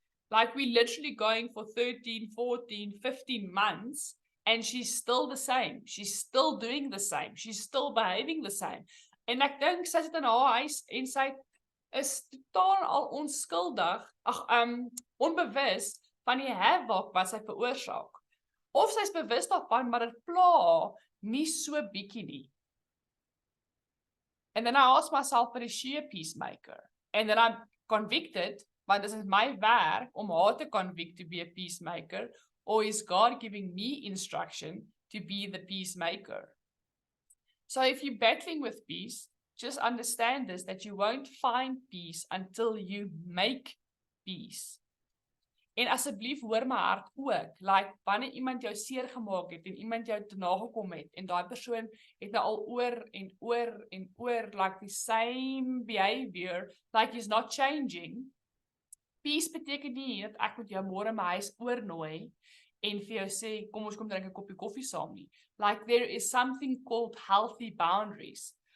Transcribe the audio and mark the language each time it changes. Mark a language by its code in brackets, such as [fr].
[en] Like we're literally going for 13, 14, 15 months, and she's still the same. She's still doing the same. She's still behaving the same. [af] En ek dink sy sit in haar huis en sy is totaal al onskuldig, onbewus van die havoc wat sy veroorsaak. Of sy is bewus daarvan, maar dit pla nie so bietjie nie. [en] And then I ask myself, but is she a peacemaker? And then I'm convicted, want this is my [af] werk om haar te [en] convict to be a peacemaker, or is God giving me instruction to be the peacemaker? So if you're battling with peace, just understand this, that you won't find peace until you make peace. [af] En asseblief hoor my hart ook, like wanneer iemand jou seer gemaak het en iemand jou te nagekom het en daai persoon het nou al oor en oor [en] like the same behavior, like he's not changing. [af] Peace beteken nie dat ek met jou môre my huis oornooi en vir jou sê kom ons kom drink 'n koppie koffie saam nie. [en] Like there is something called healthy boundaries.